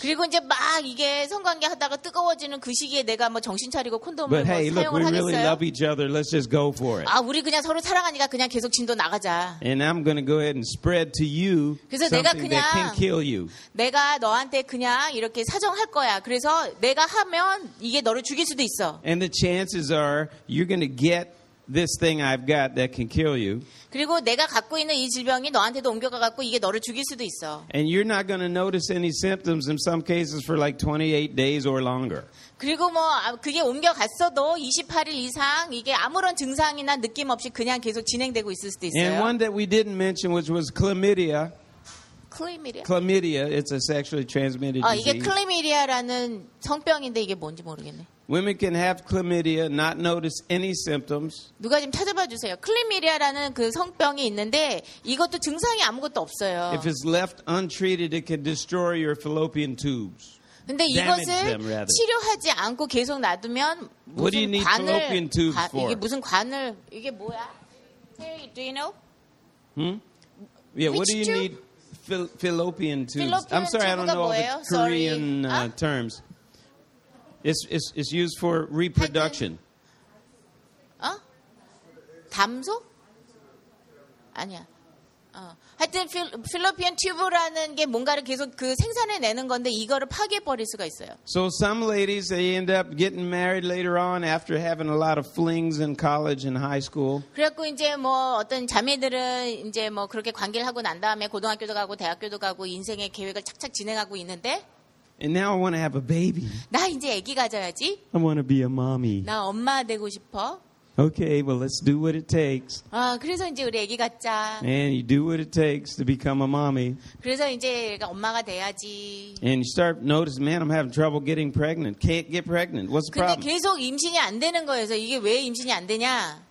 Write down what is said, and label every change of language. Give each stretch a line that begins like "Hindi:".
Korean: 그리고 이제 막 이게 성관계 하다가 뜨거워지는 그 시기에 내가 뭐 정신 차리고 콘돔을
English: But hey,
Korean: 뭐 사용을
English: look, we
Korean: 하겠어요?
English: Really love each other. Let's just go for it.
Korean: 아, 우리 그냥 서로 사랑하니까 그냥 계속 진도 나가자.
English: And I'm gonna go ahead and spread to you something that can kill you.
Korean: 내가 너한테 그냥 이렇게 사정할 거야. 그래서 내가 하면 이게 너를 죽일 수도 있어.
English: And the chances are you're gonna get This thing I've got that can kill you.
Korean: 그리고 내가 갖고 있는 이 질병이 너한테도 옮겨가 갖고 이게 너를 죽일 수도 있어.
English: And you're not going to notice any symptoms in some cases for like 28 days or longer.
Korean: 그리고 뭐 그게 옮겨갔어도 28일 이상 이게 아무런 증상이나 느낌 없이 그냥 계속 진행되고 있을 수도 있어요.
English: And one that we didn't mention, which was chlamydia. Chlamydia. It's a sexually transmitted disease.
Korean: 이게 chlamydia라는 성병인데 이게 뭔지 모르겠네.
English: Women can have chlamydia, not notice any symptoms.
Korean: 누가 좀 찾아봐 주세요. 클래미디아라는 그 성병이 있는데 이것도 증상이 아무것도 없어요.
English: If it's left untreated, it can destroy your fallopian tubes.
Korean: 근데 이것을 치료하지 않고 계속 놔두면 무슨 관을 이게 무슨 관을 이게 뭐야?
English: Hey, do you know? Yeah, what do you need fallopian tubes? I'm sorry, I don't know all the Korean terms. It's used for reproduction.
Korean: 담소? 아니야. 하여튼 필로피안 튜브라는 게 뭔가를 계속 그 생산해 내는 건데 이거를 파괴 버릴 수가 있어요.
English: So some ladies they end up getting married later on after having a lot of flings in college and high school.
Korean: 그래갖고 이제 뭐 어떤 자매들은 이제 뭐 그렇게 관계를 하고 난 다음에 고등학교도 가고 대학교도 가고 인생의 계획을 착착 진행하고 있는데.
English: And now I want to have a baby.
Korean: 나 이제 아기 가져야지.
English: I want to be a mommy.
Korean: 나 엄마 되고 싶어.
English: Okay, well let's do what it takes.
Korean: 아, 그래서 이제 우리 아기 갖자.
English: And you do what it takes to become a mommy.
Korean: 그래서 이제 애가 엄마가 돼야지.
English: And you start notice, man, I'm having trouble getting pregnant. Can't get pregnant. What's the problem?
Korean: 근데 계속 임신이 안 되는 거여서 이게 왜 임신이 안 되냐?